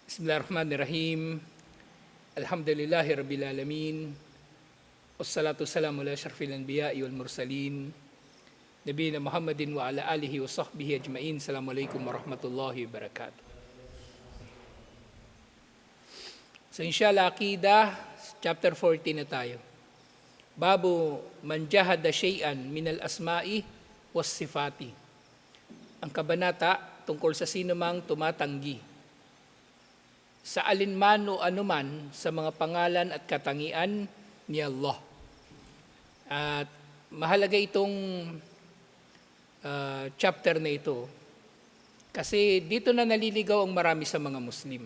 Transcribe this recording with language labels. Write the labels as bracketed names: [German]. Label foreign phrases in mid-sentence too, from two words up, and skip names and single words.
[Arabic] بسم الله الرحمن الرحيم. الحمد لله رب العالمين. والصلاة والسلام على أشرف الأنبياء والمرسلين. نبينا محمد وعلى آله وصحبه أجمعين. السلام عليكم ورحمة الله وبركاته. [Filipino] So inshallah, Aqidah, chapter 14 na tayo. [Arabic] باب من جحد شيئا من الأسماء والصفات. [Filipino] Ang kabanata tungkol sa sino mang tumatanggi sa alinman o anuman sa mga pangalan at katangian ni Allah. At mahalaga itong chapter na ito kasi dito na naliligaw ang marami sa mga Muslim.